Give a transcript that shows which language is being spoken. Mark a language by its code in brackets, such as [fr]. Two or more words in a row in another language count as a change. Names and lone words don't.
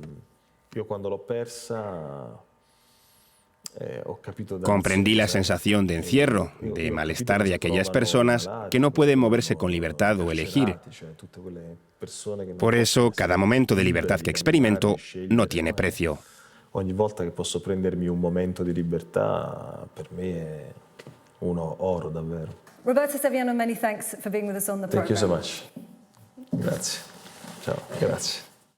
[es] Comprendí la sensación de encierro, de malestar de aquellas personas que no pueden moverse con libertad o elegir. Por eso, cada momento de libertad que experimento no tiene precio. [it] Ogni volta che posso prendermi un momento di libertà, per me è uno oro davvero. [en] Roberto Saviano, many thanks for being with us on the program. Thank you so much. [it] Grazie. Ciao, grazie.